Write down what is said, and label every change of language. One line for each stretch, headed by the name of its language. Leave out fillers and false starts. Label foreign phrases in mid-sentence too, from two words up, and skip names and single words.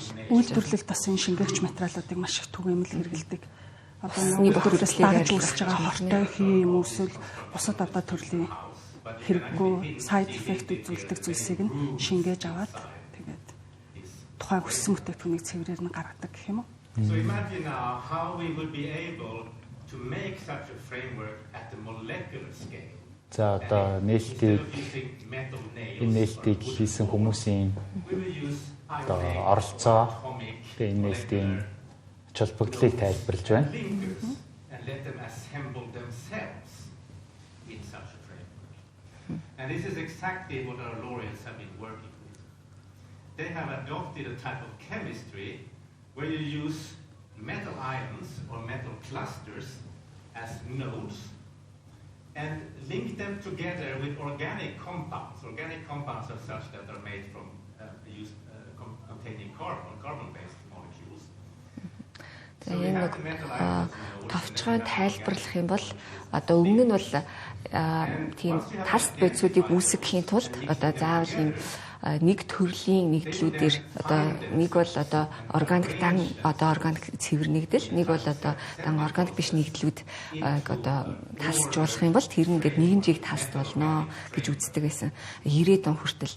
Mongolian: Үйлдвэрлэлд бас энэ шингээгч материалуудыг маш их түгээмэл хэрэгэлдэг. Одоо нэг бүрээс дагж үүсэж байгаа хортой хий юм эсвэл бусад одоо төрлийн хэрэггүй
English: side effect
Mongolian: үзүүлдэг зүйлсийг нь шингээж аваад тэгээд тухайн хүссэн бүтээгдэхүүнийг цэврээр нь гаргадаг гэх юм уу?
English: So imagine now how we will be able to make such a framework at the molecular scale.
Mongolian: За одоо нээлтийг хийсэн хүмүүсийн одоо оролцоо тэгээ энэ нээлтийн холбогдлыг тайлбарлаж байна.
English: And this is exactly what our laureates have been working with. They have adopted a type of chemistry where you use metal ions or metal clusters as nodes and link them together with organic compounds. Organic compounds are such that are made from containing carbon-based molecules.
Mongolian: Товчхон тайлбарлах юм бол одоо өмнө нь бол тийм таст бодисуудыг үүсгэхийн тулд одоо заавал юм нэг төрлийн нэгдлүүдээр одоо нэг бол одоо органик дан одоо органик цэвэр нэгдэл, нэг бол одоо дан органик биш нэгдлүүд одоо тасжуулах юм бол тэр нь ингээд нэгэн жиг таст болно гэж үздэг байсан 90-ад он хүртэл.